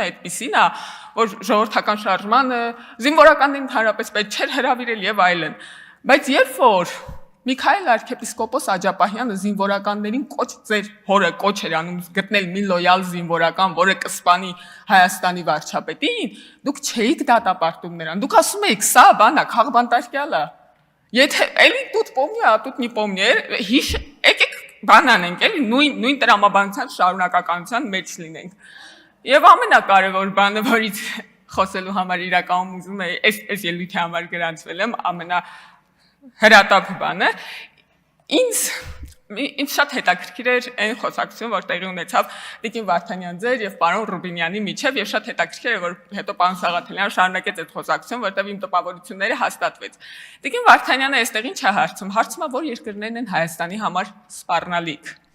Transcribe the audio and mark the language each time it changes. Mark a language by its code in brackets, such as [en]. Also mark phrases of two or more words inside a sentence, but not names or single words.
[hy] այդպիսին է, որ ժողովրդական շարժմանը զինվորականներին ընդհանրապես պետք չէր հրավիրել եւ այլն։ Բայց երբ որ Միքայել arczepiskopos Աջապահյանը զինվորականներին ձեր հորը կոչ էր անում գտնել մի լոյալ զինվորական, որը կսպանի Հայաստանի վարչապետին, դուք չէիք դատապարտում նրան։ Դուք ասում եք, սա բանա, քաղբանտարկյալ է։ Եթե էլի [ru] тут помню, а тут не помню, [hy] եկեք բան անենք, էլի նույն տրամաբանության շարունակականության մեջ լինենք։ Եվ ամենակարևոր բանը, որից խոսելու համար իրականում ուզում եմ, այս ելույթի համար գրանցվել եմ, ամենահրատապ բանը, ինձ ինձ շատ հետաքրքիր էր այն խոսակցությունը, որ տեղի ունեցավ Տիկին Վարդանյան ձեր եւ պարոն Ռուբինյանի միջև եւ շատ հետաքրքիր էր, որ հետո պարոն Սաղաթելյանը շարունակեց այդ խոսակցությունը, որտեղ իմ տպավորությունները հաստատվեց։ Տիկին Վարդանյանը այստեղ ինչ է հարցում։ Հարցում է, որ երկրներն են Հայաստանի համար սպառնալիք։